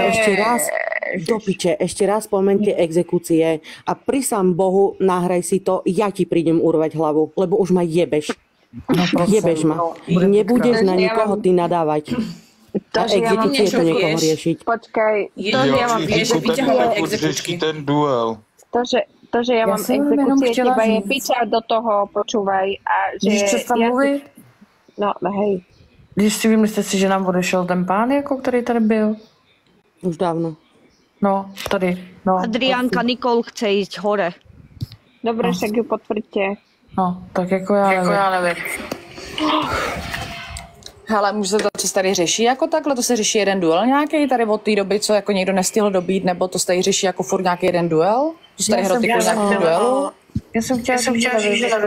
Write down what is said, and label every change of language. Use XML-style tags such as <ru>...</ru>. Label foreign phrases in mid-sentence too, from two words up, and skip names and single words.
<sk>Ešte raz, do piče, ešte raz spomeň tie exekúcie a prisám Bohu, nahraj si to, ja ti prídem urvať hlavu, lebo už ma jebeš. Jebeš ma. Nebudeš na nikoho ty nadávať. A exekúcie to niekoho riešiť. Počkaj, to, že ja mám</sk> <cs>Řeší ten duel.</cs> <sk>To, že ja mám exekúcie, teba je piča do toho, počúvaj. A že</sk> <cs>Víš, co tam mluví?</cs> <sk>No, hej.</sk> <cs>Když si vymyslíte si, že nám odešel ten pán, jako který tady byl? Už dávno. No, tady. No,</cs> <sk>Adriánka Nikol chce ísť hore. Dobre, však ju potvrďte.</sk> <cs>No, tak jako já nevím. Hele, může se to, co se tady řeší jako takhle, to se řeší jeden duel nějaký tady od té doby, co jako někdo nestihl dobít, nebo to se tady řeší jako furt nějaký jeden duel? To se tady hroty kvůli nějakému duelu? Já jsem chtěla říct,</cs>